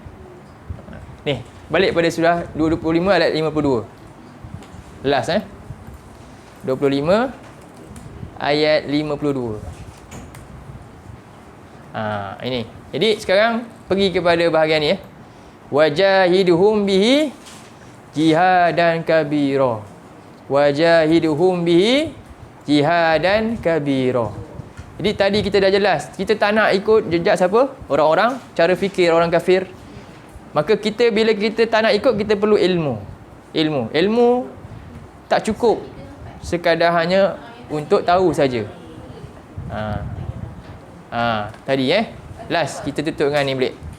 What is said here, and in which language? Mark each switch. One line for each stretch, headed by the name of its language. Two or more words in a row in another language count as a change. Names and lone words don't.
Malay: Ni, balik pada surah 25 ayat 52. Last 25 ayat 52. Ini. Jadi sekarang pergi kepada bahagian ni.
Arabic: وجاهدهم به جهادا كبيرا. وجاهدهم به جهادا كبيرا.
Malay: Jadi tadi kita dah jelas, kita tak nak ikut jejak siapa? Orang-orang, cara fikir orang kafir. Maka kita, bila kita tak nak ikut, kita perlu ilmu. Ilmu tak cukup sekadar hanya untuk tahu saja. Tadi last kita tutup dengan ni balik.